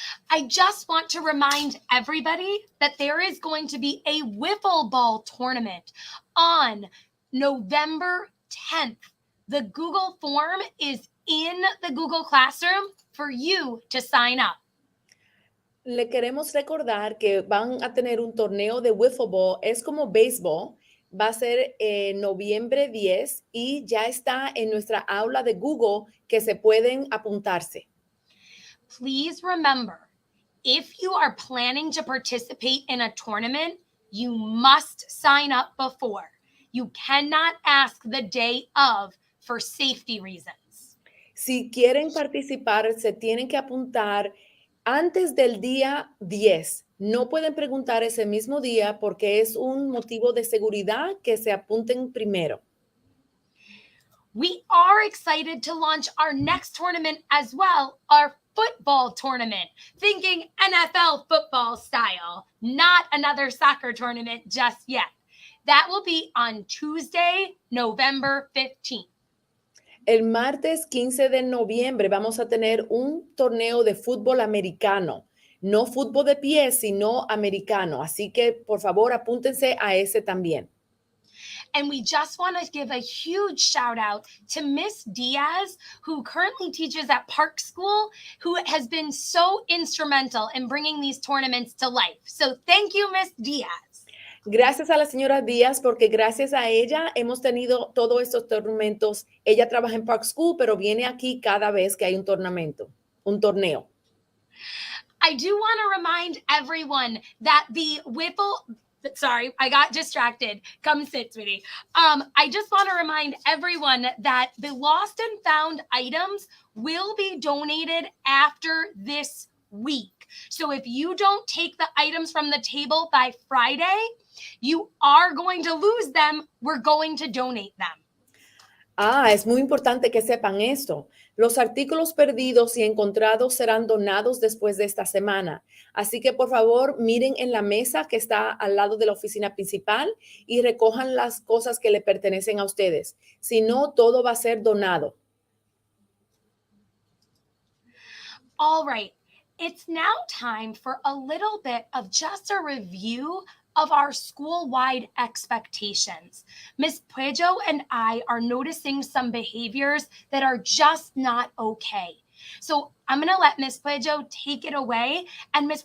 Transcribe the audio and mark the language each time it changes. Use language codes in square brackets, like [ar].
[en] I just want to remind everybody that there is going to be a wiffle ball tournament on November 10th. The Google form is in the Google Classroom for you to sign up. [es] Le queremos recordar que van a tener un torneo de wiffle ball, es como béisbol, va a ser noviembre 10 y ya está en nuestra aula de Google que se pueden apuntarse. [en] Please remember, if you are planning to participate in a tournament, you must sign up before. You cannot ask the day of for safety reasons. [es] Si quieren participar, se tienen que apuntar antes del día 10. No pueden preguntar ese mismo día porque es un motivo de seguridad que se apunten primero. [en] We are excited to launch our next tournament as well, our football tournament, thinking NFL football style, not another soccer tournament just yet. That will be on Tuesday, November 15th. [es] El martes 15 de noviembre vamos a tener un torneo de fútbol americano. No fútbol de pie, sino americano. Así que, por favor, apúntense a ese también. [en] And we just want to give a huge shout out to Miss Diaz, who currently teaches at Park School, who has been so instrumental in bringing these tournaments to life. So thank you, Miss Diaz. [es] Gracias a la señora Díaz, porque gracias a ella hemos tenido todos estos torneos. Ella trabaja en Park School, pero viene aquí cada vez que hay un torneo. [en] I do want to remind everyone that the sorry, I got distracted. Come sit, sweetie. I just want to remind everyone that the lost and found items will be donated after this week. So if you don't take the items from the table by Friday, you are going to lose them. We're going to donate them. [es] Es muy importante que sepan esto. Los artículos perdidos y encontrados serán donados después de esta semana. Así que, por favor, miren en la mesa que está al lado de la oficina principal y recojan las cosas que le pertenecen a ustedes. Si no, todo va a ser donado. [en] All right. It's now time for a little bit of just a review of our school-wide expectations. Ms. Puejo and I are noticing some behaviors that are just not okay. So I'm going to let Ms. Puejo take it away. And Ms.